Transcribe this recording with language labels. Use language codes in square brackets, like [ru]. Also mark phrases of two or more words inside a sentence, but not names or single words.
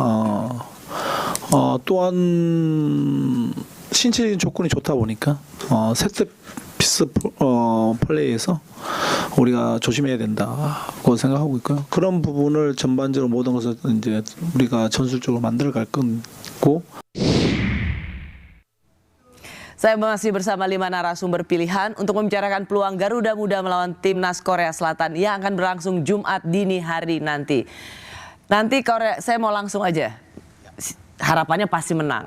[ko] 또한 신체적인 조건이 좋다 보니까 세트피스 플레이에서 우리가 조심해야 된다고 생각하고 있고요. 그런 부분을 전반적으로 모든 것을 이제 우리가 전술적으로 만들어갈 거고. [id] Saya masih bersama 5 narasumber pilihan untuk membicarakan peluang Garuda Muda melawan Timnas Korea Selatan yang akan berlangsung Jumat dini hari nanti. Nanti saya mau langsung aja. Harapannya pasti menang.